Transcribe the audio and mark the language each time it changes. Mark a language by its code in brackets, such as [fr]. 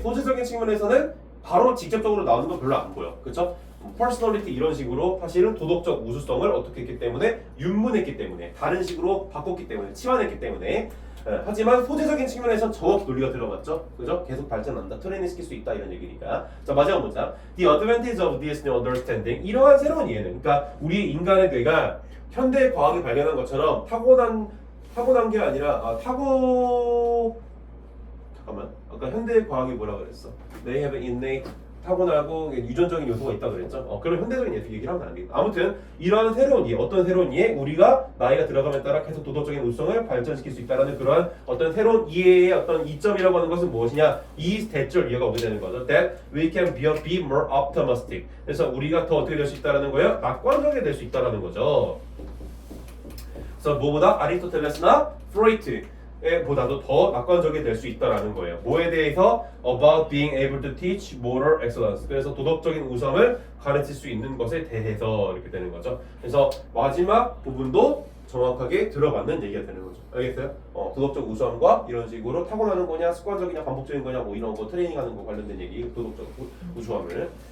[ko] 소재적인 측면에서는 바로 직접적으로 나오는 건 별로 안 보여. 그쵸? 퍼스널리티 이런 식으로 사실은 도덕적 우수성을 어떻게 했기 때문에 윤문했기 때문에 다른 식으로 바꿨기 때문에 치환했기 때문에 하지만 소재적인 측면에서 정확히 논리가 들어갔죠. 그죠? 계속 발전한다. 트레이닝 시킬 수 있다 이런 얘기니까. 자, 마지막 문장. [en] The advantage of this new understanding. [ko] 이러한 새로운 이해는 그러니까 우리 인간의 뇌가 현대 과학이 발견한 것처럼 타고난 게 아니라 잠깐만. 아까 현대 과학이 뭐라 그랬어? [en] They have innate [ko] 타고나고 유전적인 요소가 있다 그랬죠. 그럼 현대적인 얘기를 하면 안 되겠다. 아무튼 이러한 새로운 이해, 어떤 새로운 이해? 우리가 나이가 들어감에 따라 계속 도덕적인 우수성을 발전시킬 수 있다라는 그러한 어떤 새로운 이해의 어떤 이점이라고 하는 것은 무엇이냐? 이 대절 이해가 오게 되는 거죠. [en] That we can be more optimistic. [ko] 그래서 우리가 더 어떻게 될 수 있다라는 거예요? 낙관적이 될 수 있다라는 거죠. 그래서 뭐보다 아리스토텔레스나 프로이트 보다도 더 낙관적이 될 수 있다라는 거예요. 뭐에 대해서? [en] About being able to teach moral excellence. [ko] 그래서 도덕적인 우수함을 가르칠 수 있는 것에 대해서 이렇게 되는 거죠. 그래서 마지막 부분도 정확하게 들어맞는 얘기가 되는 거죠. 알겠어요? 도덕적 우수함과 이런 식으로 타고나는 거냐, 습관적이냐, 반복적인 거냐, 뭐 이런 거 트레이닝하는 거 관련된 얘기, 도덕적 우수함을.